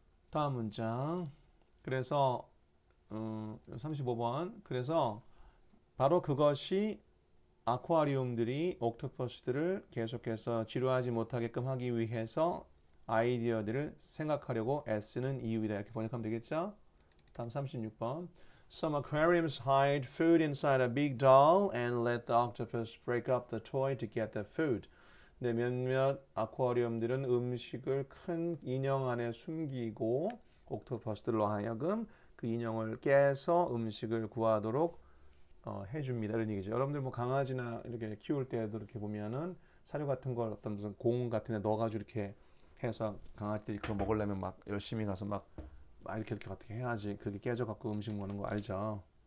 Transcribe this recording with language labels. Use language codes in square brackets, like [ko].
[ko] 다음 문장. 그래서 35번. 그래서 바로 그것이 아쿠아리움들이 옥토퍼스들을 계속해서 지루하지 못하게끔 하기 위해서 아이디어들을 생각하려고 애쓰는 이유이다. 이렇게 번역하면 되겠죠? 다음 36번. [en] Some aquariums hide food inside a big doll and let the octopus break up the toy to get the food. [ko] 네, 몇몇 아쿠아리움들은 음식을 큰 인형 안에 숨기고 옥토퍼스들로 하여금 그 인형을 깨서 음식을 구하도록 해줍니다. 이런 얘기죠. 여러분들 뭐 강아지나 이렇게 키울 때도 이렇게 보면은 사료 같은 걸 어떤 무슨 공 같은 데 넣어가지고 이렇게 해서 강아지들이 그거 먹으려면 막 열심히 가서 막 이렇게 어떻게 해야지 그게 깨져갖고 음식 먹는 거 알죠?